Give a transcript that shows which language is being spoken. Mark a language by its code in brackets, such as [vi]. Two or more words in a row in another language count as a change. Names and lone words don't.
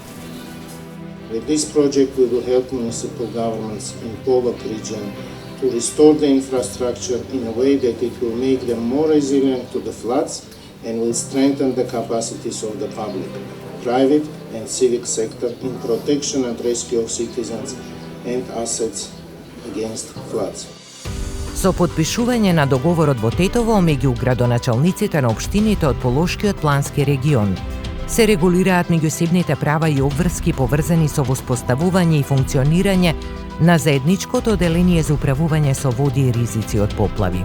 [en] With this project, we will help municipal governments in Polog region to restore the infrastructure in a way that it will make them more resilient to the floods and will strengthen the capacities of the public, private and civic sector in protection and rescue of citizens and assets against floods. [mk] Со подпишување на договорот во Тетово меѓу градоначалниците на општините од Полошкиот плански регион, се регулираат меѓусебните права и обврски поврзани со воспоставување и функционирање на заедничкото оделение за управување со води и ризици од поплави.